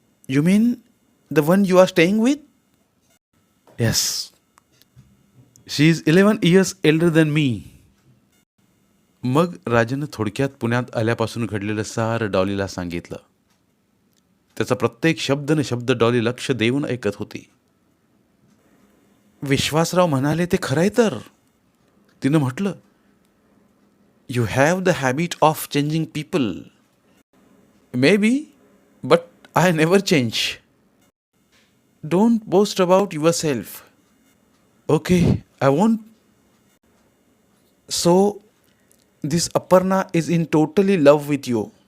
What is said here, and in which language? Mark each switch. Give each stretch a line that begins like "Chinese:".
English: You mean the one you are staying with? Yes. She is 11 years elder than me.
Marathi: मग राजन थोडक्यात पुण्यात आल्यापासून घडलेलं सारं डॉलीला सांगितलं. त्याचा प्रत्येक शब्द न शब्द डॉली लक्ष देऊन ऐकत होती. विश्वासराव म्हणाले ते खरंय तर. तिनं म्हटलं,
English: You have the habit of changing people. May be, but I never change. Don't boast about yourself. Okay, I won't. So, this Aparna is in totally love with you.